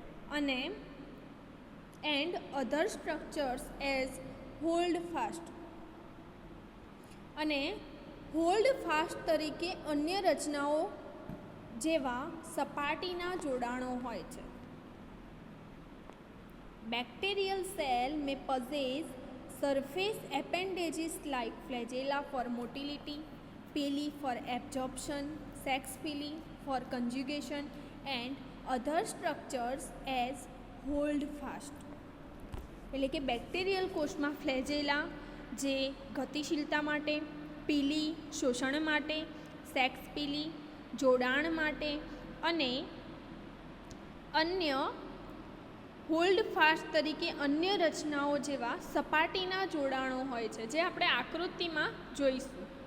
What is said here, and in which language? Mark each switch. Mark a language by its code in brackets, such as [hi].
[gu] અને [en] and other structures as hold fast, [gu] અને hold fast તરીકે અન્ય રચનાઓ જેવા સપાટીના જોડાણો હોય છે. [en] Bacterial cell may possess surface appendages like flagella for motility, pili for absorption, sex pili for conjugation, and other structures as hold fast. [gu] એટલે કે બેક્ટેરિયલ કોષમાં ફ્લેજેલા જે ગતિશીલતા માટે, પીલી શોષણ માટે, સેક્સ પીલી જોડાણ માટે, અને અન્ય હોલ્ડ ફાસ્ટ તરીકે અન્ય રચનાઓ જેવા સપાટીના જોડાણો હોય છે જે આપણે આકૃતિમાં જોઈશું.